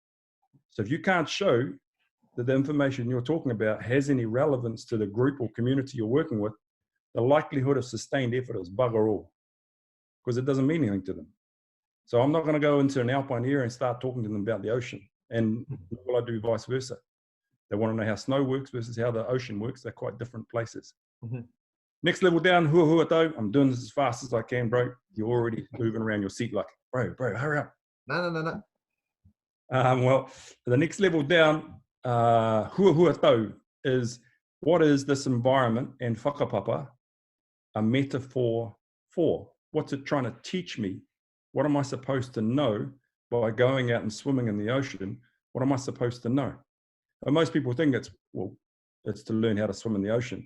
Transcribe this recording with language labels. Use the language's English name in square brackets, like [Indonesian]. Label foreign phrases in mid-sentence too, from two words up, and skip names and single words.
[English] So if you can't show that the information you're talking about has any relevance to the group or community you're working with, the likelihood of sustained effort is bugger all, because it doesn't mean anything to them. So I'm not going to go into an alpine area and start talking to them about the ocean. And will I do vice versa? They want to know how snow works versus how the ocean works. They're quite different places. Mm-hmm. Next level down, [Māori] hua tau. [English] I'm doing this as fast as I can, bro. You're already moving around your seat like, bro, hurry up. No. Well, the next level down, [Māori] hua tau [English] is, what is this environment and whakapapa a metaphor for? What's it trying to teach me? What am I supposed to know by going out and swimming in the ocean? What am I supposed to know? And most people think it's, well, it's to learn how to swim in the ocean.